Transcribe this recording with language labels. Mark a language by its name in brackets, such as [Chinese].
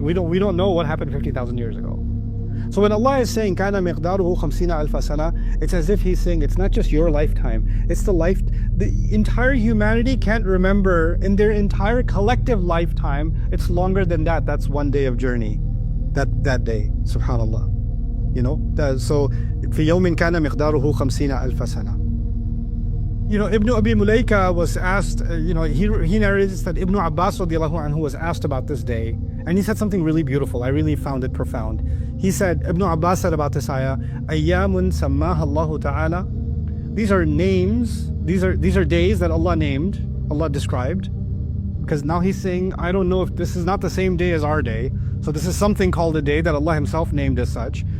[English] We don't know what happened 50,000 years ago. So when Allah is saying kana miqdaruhu 50,000 sana, it's as if He's saying it's not just your lifetime. It's the entire humanity can't remember in their entire collective lifetime. It's longer than that. That's one day of journey. That day, subhanallah. [Arabic] So في يوم كان مقداره 50,000 سنة. [English] Ibn Abi Mulaika was asked, he narrates that Ibn Abbas radiallahu anhu was asked about this day, and he said something really beautiful. I really found it profound. He said, Ibn Abbas said about this ayah, [Arabic] Ayyamun sammaha Allahu ta'ala. [English] These are names, these are days that Allah named, Allah described, because now He's saying, I don't know if this is not the same day as our day, so this is something called a day that Allah Himself named as such.